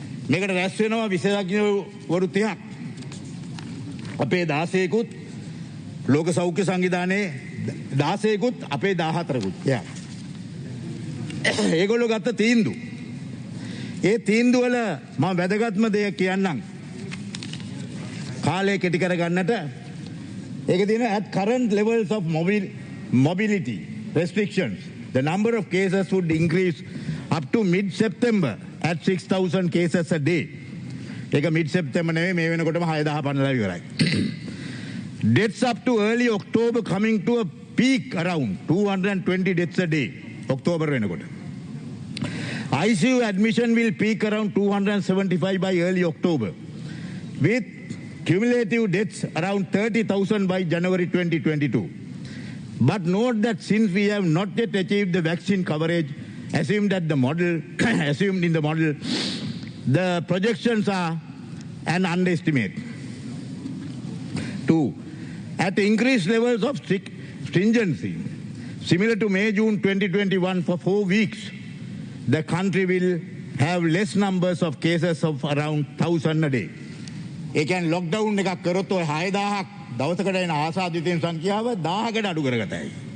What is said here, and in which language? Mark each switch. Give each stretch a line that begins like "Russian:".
Sinhala: මේකට රැස් වෙනවා විශේෂඥවරු 30ක්. අපේ 16කුත් ලෝක සෞඛ්‍ය සංවිධානයේ 16කුත් අපේ 14කුත්. ඒගොල්ලෝ ගත්ත තීන්දුව. ඒ තීන්දුව වල මම වැදගත්ම දෙයක් කියන්නම්. කාලය කෙටි කර ගන්නට ඒක තියෙන
English: at current levels of mobility restrictions the number of cases would increase up to mid September at 6,000 cases a day.
Sinhala: ඒක mid September නෙවෙයි මේ වෙනකොටම 6,000 පනලා ඉවරයි.
English: Deaths up to early October coming to a peak around 220 deaths a day October වෙනකොට. ICU admission will peak around 275 by early October with cumulative deaths around 30,000 by January 2022. But note that since we have not yet achieved the vaccine coverage assumed in the model, the projections are an underestimate. 2. At increased levels of stringency, similar to May-June 2021 for 4 weeks, the country will have less numbers of cases of around 1,000 a day.
Sinhala: ඒ කියන්නේ lockdown එකක් කරොත් ඔය 6000ක් දවසකට එන ආසාදිතයින් සංඛ්‍යාව 1000කට අඩු කරගතයි.